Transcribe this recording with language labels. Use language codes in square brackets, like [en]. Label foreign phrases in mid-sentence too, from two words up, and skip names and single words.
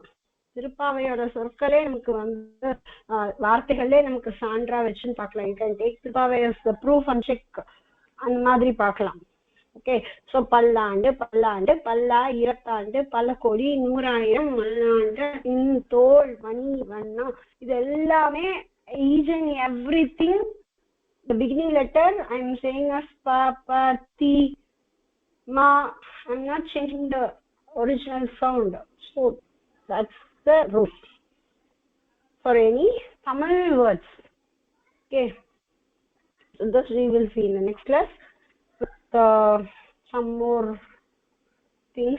[ta] திருப்பாவையோட சொற்களே நமக்கு வந்து வார்த்தைகளே நமக்கு சான்றா வச்சுன்னு பார்க்கலாம். [en] you can take திருப்பாவை as the proof and check, [ta] அந்த மாதிரி பார்க்கலாம். ஓகே. ஸோ பல்லாண்டு, பல்லாண்டு, பல்லா, இரத்தாண்டு, பல கோடி, நூறாயிரம், மல்லாண்டு, தோல், மணி, வண்ணம், இது எல்லாமே [en] each and everything the beginning letter I am saying as pa, pa, ti, ma. I am not changing the original sound. So that's the rule for any Tamil words. Okay, so this we will see in the next class with some more things.